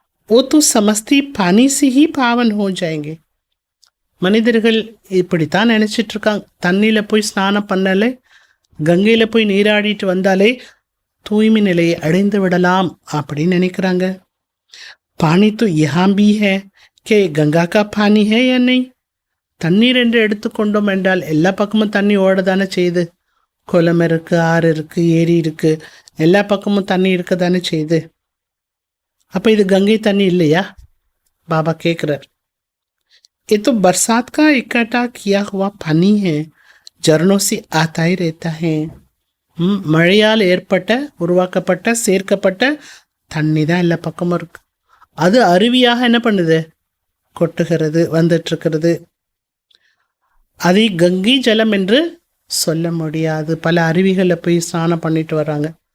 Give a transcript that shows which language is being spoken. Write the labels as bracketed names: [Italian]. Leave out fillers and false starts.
[Hindi] वो तो समझती पानी से ही पावन हो जाएंगे. [Tamil] மனிதர்கள் இப்படித்தான் நினச்சிட்ருக்காங்க. தண்ணியில் போய் ஸ்நானம் பண்ணாலே, கங்கையில் போய் நீராடிட்டு வந்தாலே தூய்மை நிலையை அடைந்து விடலாம் அப்படின்னு நினைக்கிறாங்க. [Hindi] பானி तो यहाँ भी है कि गंगा का पानी है या नहीं. [Tamil] தண்ணீர் என்று எடுத்துக்கொண்டோம் என்றால் எல்லா பக்கமும் தண்ணி ஓட தானே செய்யுது. குளம் இருக்குது, ஆறு இருக்குது, ஏரி இருக்குது, எல்லா பக்கமும் தண்ணி இருக்க தானே செய்யுது. அப்போ இது கங்கை தண்ணி இல்லையா? பாபா கேட்குறார். [Hindi] ये तो बरसात का इकट्ठा किया हुआ पानी है, झरनों से आता ही रहता है. [Tamil] மழையால் ஏற்பட்ட உருவாக்கப்பட்ட சேர்க்கப்பட்ட தண்ணி தான் எல்லா பக்கமும் இருக்கு. அது அருவியாக என்ன பண்ணுது? கொட்டுகிறது, வந்துட்டுருக்கிறது. அதை கங்கை ஜலம் என்று சொல்ல முடியாது. பல அருவிகளில் போய் ஸ்நானம் பண்ணிட்டு வராங்க.